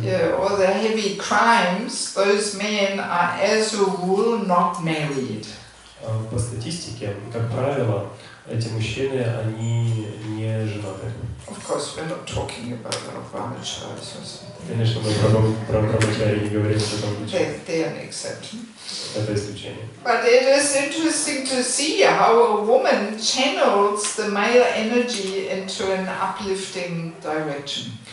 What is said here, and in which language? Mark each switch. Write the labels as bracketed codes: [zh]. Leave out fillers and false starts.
[en] Yeah, all the heavy crimes, those men are as a rule not married. [ru] По статистике, как правило, эти мужчины, они не женаты. [en] Of course, we're not talking about brahmacharis or something. [ru] Конечно, мы про брахмачари не говорим в этом случае. [en] They're an exception. [ru] Это исключение. [en] But it is interesting to see how a woman channels the male energy into an uplifting direction.